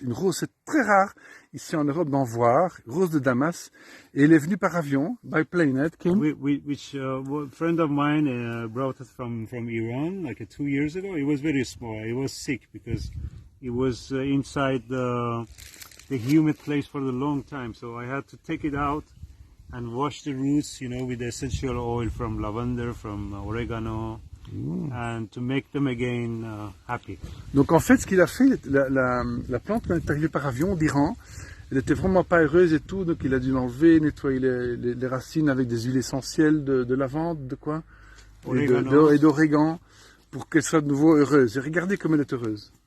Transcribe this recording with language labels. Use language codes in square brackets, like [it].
[fr] Une rose, c'est très rare ici en Europe d'en voir. Rose de Damas. Et elle est venue par avion, [en] by plane, [fr] Kim. [en] Which a friend of mine brought it from Iran like 2 years ago. It was very small. It was sick because it was inside the humid place for a long time. So I had to take it out and wash the roots, with the essential oil from lavender, from oregano, and to make them again happy. [fr] Donc en fait, ce qu'il a fait, la plante quand elle est arrivée par avion d'Iran, elle était vraiment pas heureuse et tout, donc il a dû l'enlever, nettoyer les racines avec des huiles essentielles de lavande, de quoi, et d'origan, pour qu'elle soit de nouveau heureuse. Et regardez comme elle est heureuse.